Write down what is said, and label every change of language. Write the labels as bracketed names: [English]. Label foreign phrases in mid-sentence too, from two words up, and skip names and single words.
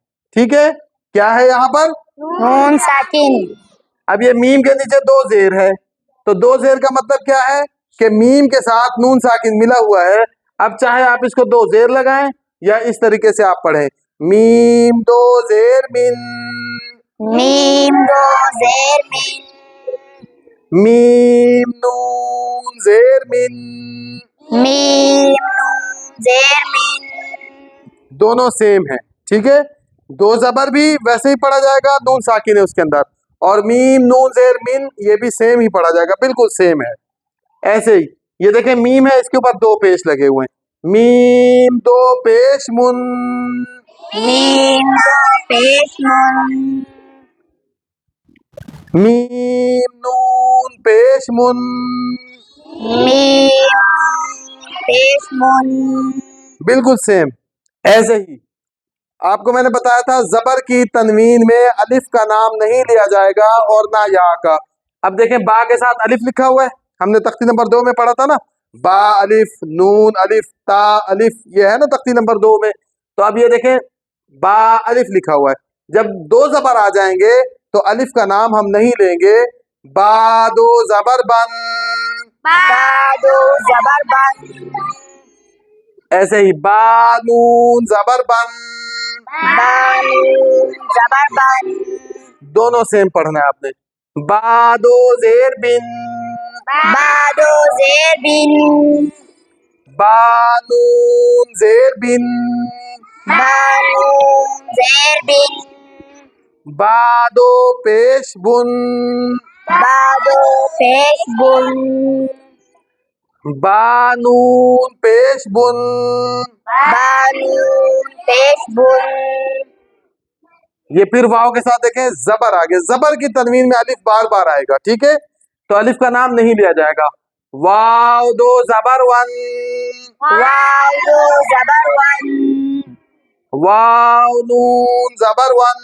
[Urdu] ٹھیک ہے، کیا ہے یہاں پر؟ نون ساکن۔ اب یہ میم کے نیچے دو زیر ہے، تو دو زیر کا مطلب کیا ہے کہ میم کے ساتھ نون ساکن ملا ہوا ہے۔ اب چاہے آپ اس کو دو زیر لگائیں یا اس طریقے سے آپ پڑھیں، میم دو زیر من، میم دو زیر من، میم نون زیر من، میم نون زیر من، دونوں سیم ہیں۔ ٹھیک ہے، دو زبر بھی ویسے ہی پڑھا جائے گا، نون ساکن ہے اس کے اندر، اور میم نون زیر من یہ بھی سیم ہی پڑھا جائے گا، بالکل سیم ہے۔ ایسے ہی یہ دیکھیں میم ہے، اس کے اوپر دو پیش لگے ہوئے ہیں، میم دو پیش من، میم دو پیش من، میم نون پیش من، میم پیش من، بالکل سیم۔ ایسے ہی آپ کو میں نے بتایا تھا زبر کی تنوین میں الف کا نام نہیں لیا جائے گا اور نہ یا کا۔ اب دیکھیں با کے ساتھ الف لکھا ہوا ہے، ہم نے تختی نمبر 2 میں پڑھا تھا نا، با الف، نون الف، تا الف، یہ ہے نا تختی نمبر 2 میں۔ تو اب یہ دیکھیں با الف لکھا ہوا ہے، جب دو زبر آ جائیں گے تو الف کا نام ہم نہیں لیں گے۔ با دو زبر بن، با دو زبر بن، ایسے ہی با نون زبر بن، با نون زبر بن، دونوں سیم پڑھنا ہے آپ نے۔ با دو زیر بن، با دو زیر بن، با نون زیر بن، با نون زیر بن، با دو پیش بن، با دو پیش بن، با نون پیش بن، با نون پیش بن، یہ پھر واو کے ساتھ دیکھیں زبر آگے، زبر کی تنوین میں الف بار بار آئے گا۔ ٹھیک ہے، تو الف کا نام نہیں لیا جائے گا۔ واو دو زبر ون، واو دو زبر ون، واو نون زبر ون،